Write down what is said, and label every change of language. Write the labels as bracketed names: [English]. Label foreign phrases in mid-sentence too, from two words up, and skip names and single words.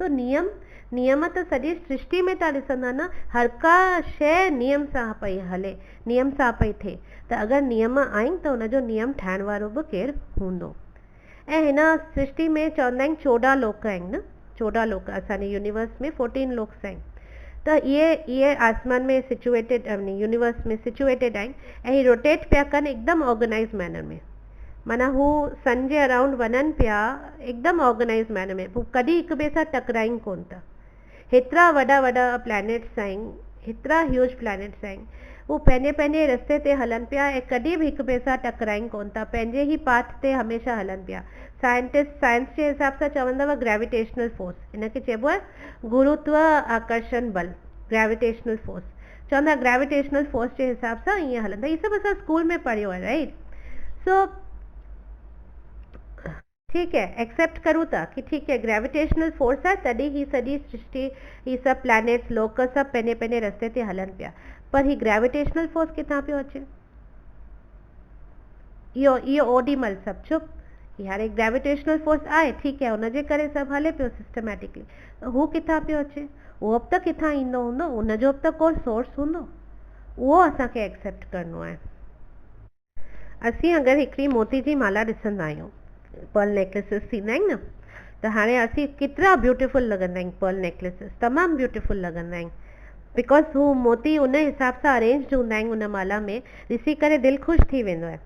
[Sindhi] सो नियम त सॼी सृष्टि में तव्हां ॾिसंदा न, हर का शइ नियम सां पई हले, नियम सां पई थिए। त अगरि नियम आहिनि त हुनजो नियम ठाहिण वारो बि केरु हूंदो। ऐं हिन सृष्टि में चवंदा आहिनि 14 लोक आहिनि न, 14 लोक असांजे यूनिवर्स में 14 लोक्स आहिनि। त इहे आसमान में सिचुएटेड, यूनिवर्स में सिचुएटेड आहिनि ऐं ही रोटेट पिया कनि हिकदमि [English] organized manner [Sindhi] में, माना हू सन जे अराउंड वञनि पिया हिकदमि [English] organized manner [Sindhi] में, हू कॾहिं हिक ॿिए सां टकराइनि कोन था। हेतिरा वॾा प्लैनेट्स आहिनि, हेतिरा [English] huge planets [Sindhi] आहिनि, हू पंहिंजे पंहिंजे रस्ते ते हलनि पिया ऐं कॾहिं बि हिक ॿिए सां टकराइनि कोन था, पंहिंजे ई पाथ ते हमेशह हलनि पिया। साइंस जे हिसाब सां चवंदव [English] gravitational force, [Sindhi] हिनखे चइबो आहे गुरुत्व आकर्षण बल, [English] gravitational force [Sindhi] चवंदा, [English] gravitational force [Sindhi] जे हिसाब सां ईअं हलंदा। इहे सभु असां स्कूल में पढ़ियो आहे, राइट। सो [Hindi] ठीक है, [Sindhi] एक्सेप्ट करूँ था कि [Hindi] ठीक है [English] gravitational force [Sindhi] आहे तॾहिं ही सॼी सृष्टि, ही सभु प्लैनेट्स लोक सभु पंहिंजे पंहिंजे रस्ते ते हलनि पिया, पर ही [English] gravitational force [Sindhi] किथां पियो अचे? इहो ओॾीमहिल सभु चुप, हाणे [English] gravitational force [Sindhi] आहे, [Hindi] ठीक है, [Sindhi] हुनजे करे सभु हले पियो सिस्टमैटिकली, हू किथां पियो अचे? उहो बि त किथां ईंदो हूंदो, उनजो बि त को सोर्स हूंदो, उहो असांखे एक्सेप्ट करिणो आहे। असीं अगरि हिकिड़ी मोती जी माला ॾिसंदा आहियूं, [English] pearl necklaces [Sindhi] थींदा आहिनि न, त हाणे असीं केतिरा ब्यूटीफुल लॻंदा आहिनि [English] pearl necklaces, [Sindhi] तमामु ब्यूटीफुल लॻंदा आहिनि, बिकॉज हू मोती उन हिसाब सां अरेंज्ड हूंदा आहिनि उन माला में, ॾिसी करे दिलि ख़ुशि थी वेंदो आहे।